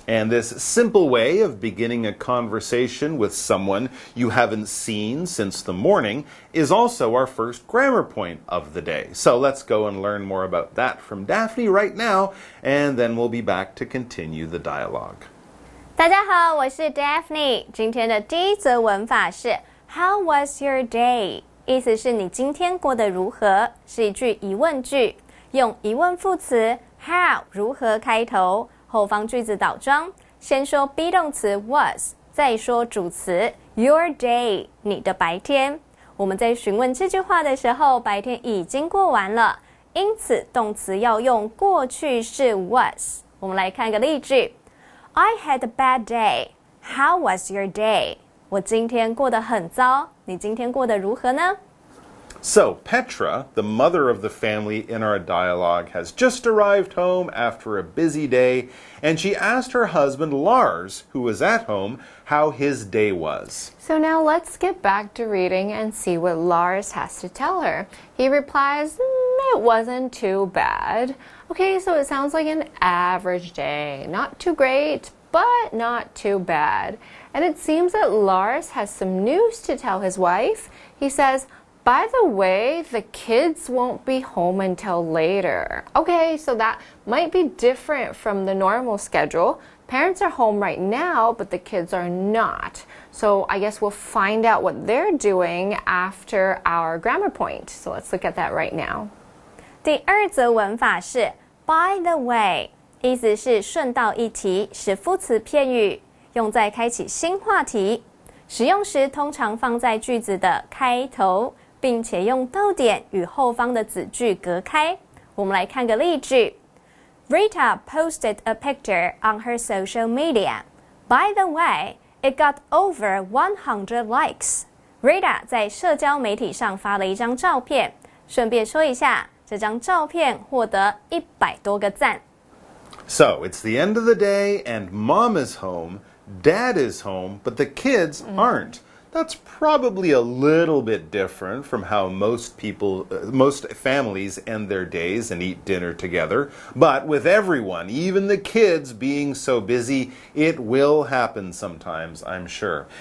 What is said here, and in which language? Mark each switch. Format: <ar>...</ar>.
<en>And this simple way of beginning a conversation with someone you haven't seen since the morning is also our first grammar point of the day. So let's go and learn more about that from Daphne right now, and then we'll be back to continue the dialogue.</en> <zh>大家好，我是 Daphne。今天的第一则文法是</zh> <en>How was your day？</en> <zh>意思是你今天过得如何？是一句疑问句，用疑问副词 how 如何开头，后方句子倒装，先说 be 动词 was， 再说主词</zh> <en>your day</en> <zh>你的白天。我们在询问这句话的时候，白天已经过完了，因此动词要用过去式 was。我们来看个例句。</zh> <en>I had a bad day. How was your day?</en> <zh>我今天过得很糟，你今天过得如何呢？</zh> <en>So, Petra, the mother of the family in our dialogue, has just arrived home after a busy day, and she asked her husband Lars, who was at home, how his day was. So now let's get back to reading and see what Lars has to tell her. He replies, "It wasn't too bad." Okay, so it sounds like an average day. Not too great, but not too bad. And it seems that Lars has some news to tell his wife. He says, "By the way, the kids won't be home until later." Okay, so that might be different from the normal schedule. Parents are home right now, but the kids are not. So I guess we'll find out what they're doing after our grammar point. So let's look at that right now.</en> <zh>第二则文法是</zh> <en>by the way，</en> <zh>意思是顺道一提，是副词片语，用在开启新话题。使用时通常放在句子的开头，并且用逗点与后方的子句隔开。我们来看个例句。</zh> <en>Rita posted a picture on her social media. By the way, it got over 100 likes.</en> <zh>Rita 在社交媒体上发了一张照片，顺便说一下，这张照片获得100多个赞。</zh> <en>So, it's the end of the day, and Mom is home, Dad is home, but the kids aren't. That's probably a little bit different from how most families end their days and eat dinner together. But with everyone, even the kids, being so busy, it will happen sometimes, I'm sure.</en>